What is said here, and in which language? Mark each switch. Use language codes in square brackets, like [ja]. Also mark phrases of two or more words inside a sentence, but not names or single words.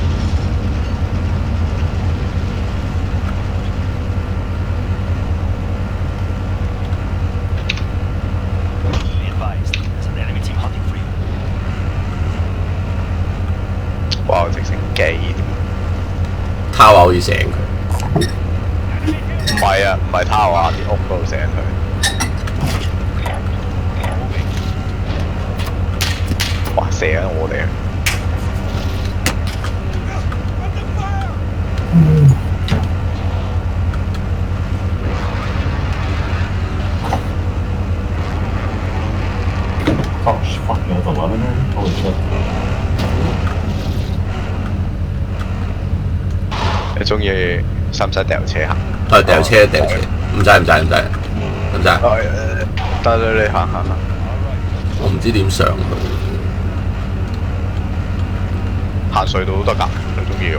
[yue] 哇！直升機他話好似醒佢。唔係啊，唔係他話啲屋嗰度醒佢。哇！射緊我哋。 [en] Oh, fuck, you have 11 already? Holy shit. [yue] 你中意使唔使掉車行？掉車，唔使。得你行。我唔知點上去。行隧道都得㗎，你中意嘅話。